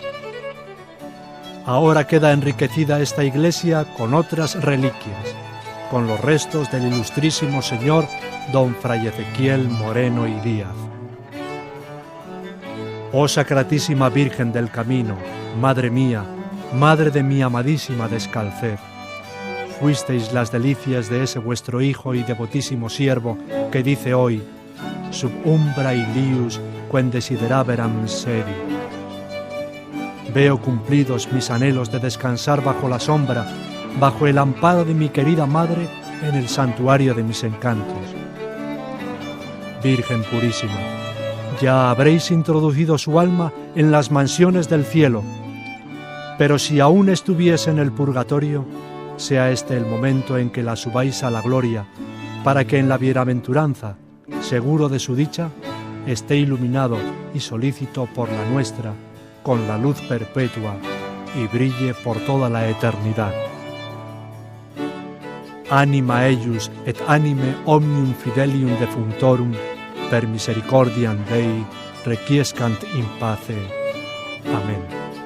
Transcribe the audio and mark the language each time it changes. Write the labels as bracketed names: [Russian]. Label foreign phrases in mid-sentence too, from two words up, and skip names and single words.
[Spanish] Ahora queda enriquecida esta iglesia con otras reliquias, con los restos del ilustrísimo señor don Fray Ezequiel Moreno y Díaz. Oh Sacratísima Virgen del Camino, Madre mía, Madre de mi amadísima descalced, fuisteis las delicias de ese vuestro Hijo y devotísimo siervo que dice hoy, [Latin] sub umbra ilius quem desideraveram sedi. [Spanish] Veo cumplidos mis anhelos de descansar bajo la sombra, bajo el amparo de mi querida Madre en el santuario de mis encantos. Virgen purísima, ya habréis introducido su alma en las mansiones del cielo, pero si aún estuviese en el purgatorio, sea este el momento en que la subáis a la gloria, para que en la bienaventuranza, seguro de su dicha, esté iluminado y solícito por la nuestra, con la luz perpetua, y brille por toda la eternidad. [Latin] Anima eius et anime omnium fidelium defunctorum, per misericordiam Dei requiescant in pace. [Spanish] Amén.